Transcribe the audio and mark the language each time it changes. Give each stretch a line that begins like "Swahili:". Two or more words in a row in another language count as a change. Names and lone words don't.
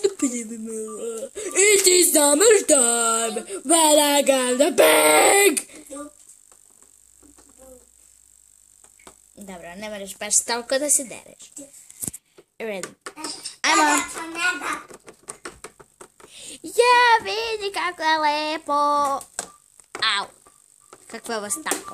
English: It is summertime when I got the bag.
Serbian: Dobro, ne moraš baš toliko da se dereš. Ready. Ajmo. Ja, vidi kako je lepo. Au. Kako je ovo staklo?